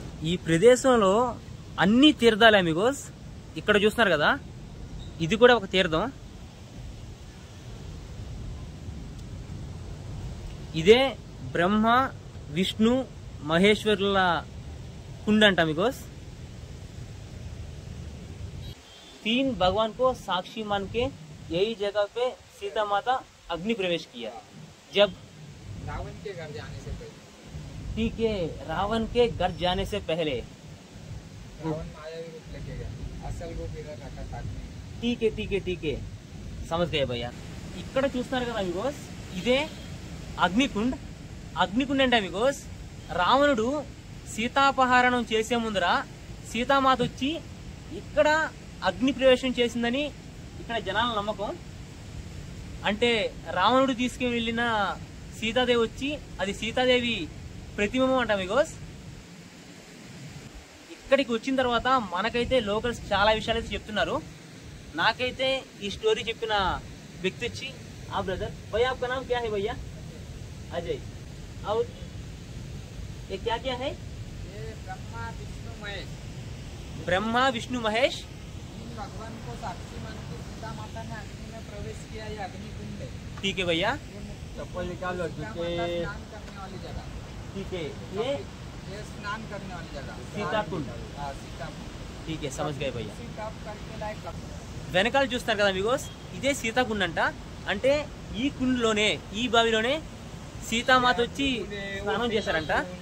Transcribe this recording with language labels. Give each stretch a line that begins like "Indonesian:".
Telugu: ఈ ప్రదేశంలో అన్ని తీర్థాలే అమిగోస్. ఇక్కడ చూస్తున్నారు కదా, ఇది కూడా ఒక తీర్థం. ఇదే బ్రహ్మ విష్ణు మహేశ్వరుల కుండ అంట అమిగోస్.
Hindi: 3 भगवान को साक्षी मान के यही जगह पे सीता माता अग्नि प्रवेश किया जब रावण के घर जाने से पहले. ठीक है, रावण के घर जाने से पहले रावण मायावी रूप लेके गया, असल रूप इधर रखा था. ठीक है समझ गए भैया.
Telugu: ఇక్కడ చూస్తున్నారు కదా అమిగోస్, ఇదే అగ్నికుండ్. అగ్నికుండ్ అంటే అమిగోస్, రావణుడు సీతాపహరణం చేసే ముందర సీతామాత వచ్చి ఇక్కడ అగ్ని ప్రవేశం చేసిందని ఇక్కడ జనాల నమ్మకం. అంటే రావణుడు తీసుకుని వెళ్ళిన సీతాదేవి వచ్చి అది సీతాదేవి ప్రతిబింబం అంట అమిగోస్. ఇక్కడికి వచ్చిన తర్వాత మనకైతే లోకల్స్ చాలా విషయాలు అయితే చెప్తున్నారు. నాకైతే ఈ స్టోరీ చెప్పిన వ్యక్తి వచ్చి ఆ బ్రదర్ భయ్యా
Hindi: आपका नाम क्या है भैया? अजय. और ये क्या क्या है? ये ब्रह्मा विष्णु महेश, ब्रह्मा विष्णु महेश. इन भगवान को साक्षी मान के सीता माता ने अग्नि में प्रवेश किया. ये अग्नि कुंड है. ठीक है भैया. ये चप्पल निकालो सीता जूते। माता स्नान करने वाली जगह. ठीक है. ये स्नान करने वाली जगह सीता कुंड. हाँ, सीता कुंड. ठीक है, समझ गए भैया. उसी टॉप करके लायक लगता है.
Telugu: వెనకాల చూస్తారు కదా మీకోస్, ఇదే సీతాకుండ అంట. అంటే ఈ కుండలోనే, ఈ బావిలోనే సీతామాత వచ్చి స్నానం చేశారంట.